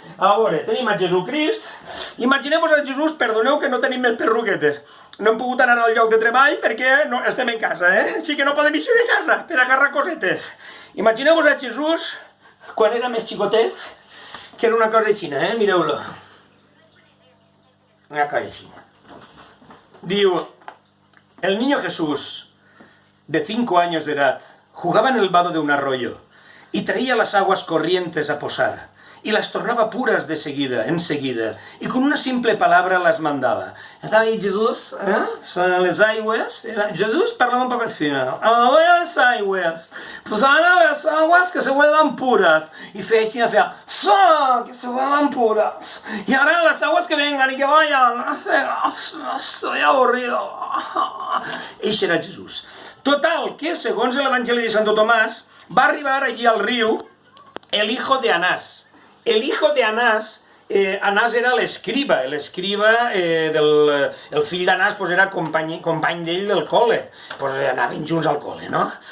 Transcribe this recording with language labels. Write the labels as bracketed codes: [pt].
[ca] A veure, tenim a Jesucrist. Imagineu-vos a Jesús, perdoneu que no tenim més perruquetes. No hem pogut anar al lloc de treball perquè estem en casa, Així que no podem eixir de casa per agarrar cosetes. Imagineu-vos a Jesús quan era més xicotet, que era una cosa així, Mireu-lo. Una cosa així. [es] Diu, el niño Jesús, de 5 años de edad, jugaba en el vado de un arroyo y traía las aguas corrientes a posar y las tornaba puras enseguida, y con una simple palabra las mandaba. Estaba ahí Jesús, son las aguas, Jesús parlaba un poco así, ahora las aguas, pues ahora las aguas que se vuelvan puras, y hacía, que se vuelvan puras, y ahora las aguas que vengan y que vayan, estoy aburrido. [ca] Eixe era Jesús. Total, que segons l'Evangeli de Santo Tomàs, va arribar allí al riu [es] el hijo de Anás. El hijo de Anás, [ca] Anás era l'escriba, el fill d'Anás era company d'ell del col·le, anaven junts al col·le, no?